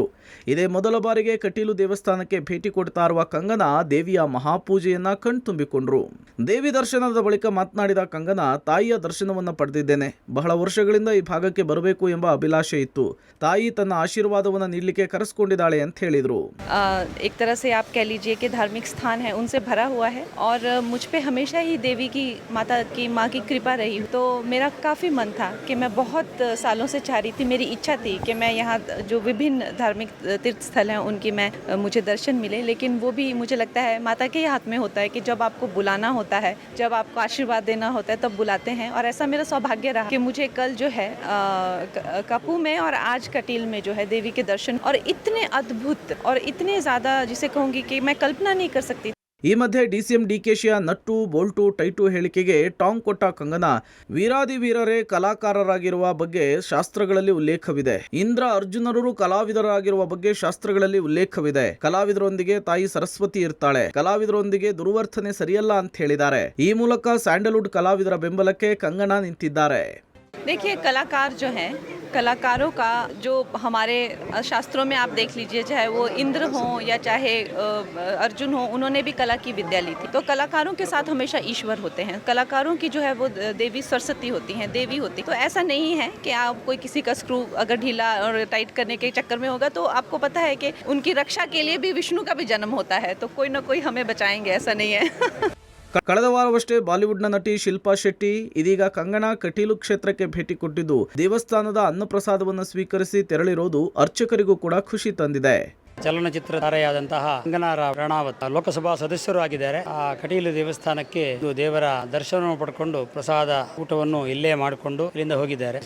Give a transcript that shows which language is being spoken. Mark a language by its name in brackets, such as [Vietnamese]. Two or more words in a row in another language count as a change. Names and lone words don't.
[Kannada] ಇದೇ ಮೊದಲ ಬಾರಿಗೆ ಕಟೀಲು ದೇವಸ್ಥಾನಕ್ಕೆ ಭೇಟಿ ಕೊಡ್ತಾ ಇರುವ ಕಂಗನಾ ದೇವಿಯ ಮಹಾಪೂಜೆಯನ್ನ ಕಣ್ತುಂಬಿಕೊಂಡ್ರು. ದೇವಿ ದರ್ಶನದ ಬಳಿಕ ಮಾತನಾಡಿದ ಕಂಗನಾ, ತಾಯಿಯ ದರ್ಶನವನ್ನು ಪಡೆದಿದ್ದೇನೆ. ಬಹಳ ವರ್ಷಗಳಿಂದ ಈ ಭಾಗಕ್ಕೆ ಬರಬೇಕು ಎಂಬ ಅಭಿಲಾಷೆ ಇತ್ತು. ತಾಯಿ ತನ್ನ ಆಶೀರ್ವಾದವನ್ನು ನೀಡಲಿಕ್ಕೆ ಕರೆಸಿಕೊಂಡಿದ್ದಾಳೆ ಅಂತ ಹೇಳಿದ್ರು. [Hindi] एक तरह से आप कह लीजिए कि धार्मिक स्थान है उनसे भरा हुआ है और मुझ पे हमेशा ही देवी की माँ की कृपा रही। तो मेरा काफ़ी मन था कि मैं बहुत सालों से चाह रही थी, मेरी इच्छा थी कि मैं यहाँ जो विभिन्न धार्मिक तीर्थ स्थल हैं उनकी मुझे दर्शन मिले। लेकिन वो भी मुझे लगता है माता के हाथ में होता है कि जब आपको बुलाना होता है, जब आपको आशीर्वाद देना होता है तब बुलाते हैं। और ऐसा मेरा सौभाग्य रहा कि मुझे कल जो है कापू में और आज कटील में जो है देवी के दर्शन और इतने अद्भुत और इतने ज़्यादा जिसे कहूँगी कि मैं कल्पना नहीं कर सकती। [Kannada] ಈ ಮಧ್ಯೆ ಡಿಸಿಎಂ ಡಿಕೆಶಿಯ [English] nut bolt tight [Kannada] ಹೇಳಿಕೆಗೆ ಟಾಂಗ್ ಕೊಟ್ಟ ಕಂಗನಾ, ವೀರಾದಿ ವೀರರೇ ಕಲಾಕಾರರಾಗಿರುವ ಬಗ್ಗೆ ಶಾಸ್ತ್ರಗಳಲ್ಲಿ ಉಲ್ಲೇಖವಿದೆ. ಇಂದ್ರ ಅರ್ಜುನರು ಕಲಾವಿದರಾಗಿರುವ ಬಗ್ಗೆ ಶಾಸ್ತ್ರಗಳಲ್ಲಿ ಉಲ್ಲೇಖವಿದೆ. ಕಲಾವಿದರೊಂದಿಗೆ ತಾಯಿ ಸರಸ್ವತಿ ಇರ್ತಾಳೆ. ಕಲಾವಿದರೊಂದಿಗೆ ದುರ್ವರ್ತನೆ ಸರಿಯಲ್ಲ ಅಂತ ಹೇಳಿದ್ದಾರೆ. ಈ ಮೂಲಕ ಸ್ಯಾಂಡಲ್ವುಡ್ ಕಲಾವಿದರ ಬೆಂಬಲಕ್ಕೆ ಕಂಗನಾ ನಿಂತಿದ್ದಾರೆ. [Hindi] देखिए, कलाकार जो हैं, कलाकारों का जो हमारे शास्त्रों में आप देख लीजिए, चाहे वो इंद्र हों या चाहे अर्जुन हो, उन्होंने भी कला की विद्या ली थी। तो कलाकारों के साथ हमेशा ईश्वर होते हैं। कलाकारों की जो है वो देवी सरस्वती होती हैं, देवी होती। तो ऐसा नहीं है कि आप कोई किसी का स्क्रू अगर ढीला और टाइट करने के चक्कर में होगा तो आपको पता है कि उनकी रक्षा के लिए भी विष्णु का भी जन्म होता है। तो कोई ना कोई हमें बचाएंगे, ऐसा नहीं है। [Kannada] ಕಳೆದ ವಾರವಷ್ಟೇ ಬಾಲಿವುಡ್ನ ನಟಿ ಶಿಲ್ಪಾ ಶೆಟ್ಟಿ ಇದೀಗ ಕಂಗನಾ ಕಟೀಲು ಕ್ಷೇತ್ರಕ್ಕೆ ಭೇಟಿ ಕೊಟ್ಟಿದ್ದು ದೇವಸ್ಥಾನದ ಅನ್ನಪ್ರಸಾದವನ್ನು ಸ್ವೀಕರಿಸಿ ತೆರಳಿರೋದು ಅರ್ಚಕರಿಗೂ ಕೂಡ ಖುಷಿ ತಂದಿದೆ. ಚಲನಚಿತ್ರ ತಾರೆಯಾದಂತಹ ಕಂಗನಾ ರಣಾವತ್ ಲೋಕಸಭಾ ಸದಸ್ಯರು ಆಗಿದ್ದಾರೆ. ಆ ಕಟೀಲು ದೇವಸ್ಥಾನಕ್ಕೆ ದೇವರ ದರ್ಶನವನ್ನು ಪಡ್ಕೊಂಡು ಪ್ರಸಾದ ಊಟವನ್ನು ಇಲ್ಲೇ ಮಾಡಿಕೊಂಡು ಇಲ್ಲಿಂದ ಹೋಗಿದ್ದಾರೆ.